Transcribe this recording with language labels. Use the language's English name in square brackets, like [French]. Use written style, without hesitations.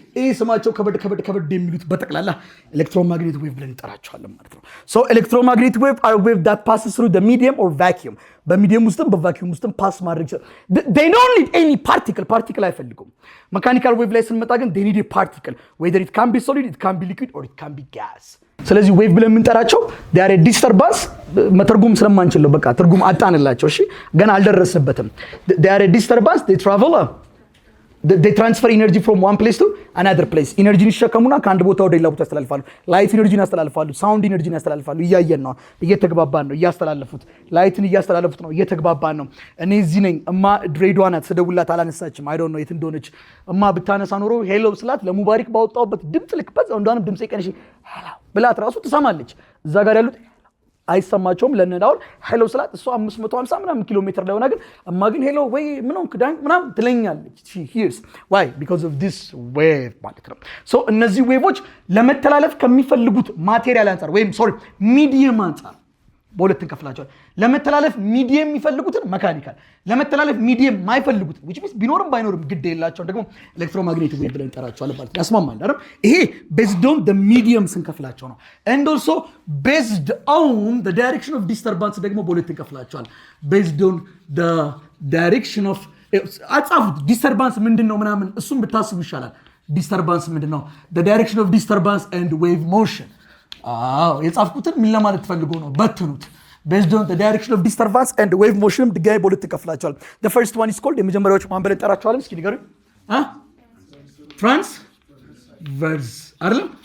[Amharic] ይሄ ስማቸው ከበድ የሚሉት በጠቅላላ ኤሌክትሮማግኔቲክ ዌቭ ብለን እንጠራቸዋለን ማለት ነው። ሶ ኤሌክትሮማግኔቲክ ዌቭ [English] are wave that passes through the medium or vacuum [Amharic] በሚዲየም ውስጥም በቫኪዩም ውስጥም ፓስ ማድረግ ይችላል። [English] they don't need any particle [Amharic] አይፈልጉም። መካኒካል ዌቭ ላይ ስንመጣ ግን [English] they need a particle, whether it can be solid, it can be liquid or it can be gas. [Amharic] ስለዚህ ዌቭ ብለን የምንጠራቸው [English] they are a disturbance [Amharic] መተርጉም ስለማንችል ነው። በቃ ትርጉም አጣንላቸው። እሺ ገና አልደረስንበትም። [English] they are a disturbance, they travel they transfer energy from one place to another place. [Amharic] ኢነርጂን ይሸከሙና ከአንድ ቦታ ወደ ሌላ ቦታ ያስተላልፋሉ። ላይት ኢነርጂን ያስተላልፋሉ፣ ሳውንድ ኢነርጂን ያስተላልፋሉ። እያየን ነው፣ እየተግባባን ነው። እያስተላለፉት ላይትን እያስተላለፉት ነው፣ እየተግባባን ነው። እኔ እዚህ ነኝ፣ እማ ድሬዳዋ ናት፣ ስደውላት አላነሳችም። አይ ዶንት ኖ የት እንደሆነች። እማ ብታነሳ ኖሮ ሄሎ ስላት ለሙባሪክ ባወጣውበት ድምጽ ልክበት እንደውም ድምጽ ይቀንሽ ሄሎ ብላት ራሱ ትሰማለች። እዛ ጋር ያሉት አይሰማቸውም። ለነዳው ሄሎ ስላት እሷ 550 ምናምን ኪሎ ሜትር ላይ ሆና ግን እማ ግን ሄሎ ወይ ምንም ክዳን ምናምን ትለኛለች። [English] she hears why because of this wave [Amharic] ማለት ነው። ሶ እነዚህ ዌቮች ለመተላለፍ ከሚፈልጉት ማቴሪያል አንፃር ወይም ሚዲየም አንፃር በሁለት እንከፍላቸዋለን። ለመተላለፍ ሚዲየም የሚፈልጉትን መካኒካል፣ ለመተላለፍ ሚዲየም ማይፈልጉት which means ቢኖርም ባይኖርም ግድ የላቸው ደግሞ ኤሌክትሮማግኔቲክ ዌቭ ብለን እንጠራቸዋለን ማለት ነው። ያስማማል አይደል? ይሄ [English] based on the medium [Amharic] ስንከፍላቸው ነው። [English] and also based on the direction of disturbance [Amharic] ደግሞ በሁለት እንከፍላቸዋለን። [English] based on the direction of [Amharic] አጻፉት [English] disturbance [Amharic] ምንድነው ምናምን እሱም ብታስቡ ይሻላል። [English] disturbance [Amharic] ምንድነው? [English] the direction of disturbance and wave motion [Amharic] የጻፍኩትን ምን ለማለት ፈልጎ ነው? በትኑት። [English] based on the direction of disturbance and wave motion [Amharic] ድጋሚ በሁለት እንከፍላቸዋለን። [English] the first one is called [Amharic] የመጀመሪያዎቹ ማን ብለን እንጠራቸዋለን? እስኪ ንገሩኝ። transverse አይደል?